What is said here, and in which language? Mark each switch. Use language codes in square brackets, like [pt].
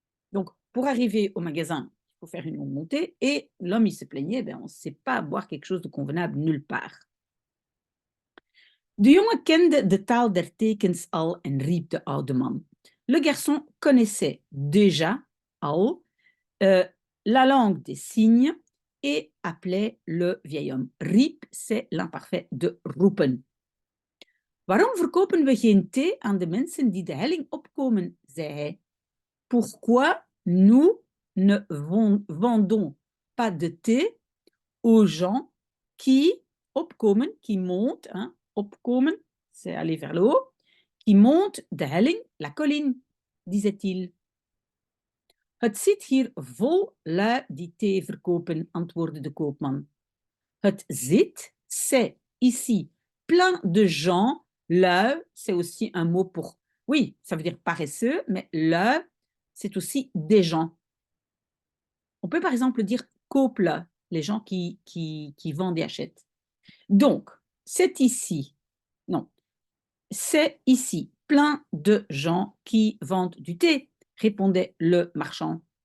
[fr] Donc, pour arriver au magasin, il faut faire une longue montée et l'homme, il se plaignait, on ne sait pas boire quelque chose de convenable nulle part. [nl] De jongen kende de taal der tekens al en riep de oude man. [fr] Le garçon connaissait déjà al la langue des signes et appelait le vieil homme. Riep, c'est l'imparfait de roepen. [nl] Waarom verkopen we geen thee aan de mensen die de helling opkomen, zei hij. [fr] Pourquoi nous ne vendons pas de thé aux gens qui opkomen, qui montent, hein, opkomen, c'est aller vers le haut, qui montent de helling, la colline, disait-il. [nl] Het zit hier vol lui die thee verkopen, antwoordde de koopman. Het zit, [fr] c'est ici plein de gens. Lui, c'est aussi un mot pour, oui, ça veut dire paresseux, mais lui, c'est aussi des gens. On peut par exemple dire kooplu, les gens qui vendent et achètent. Donc, c'est ici, non, c'est ici plein de gens qui vendent du thé, répondait le marchand.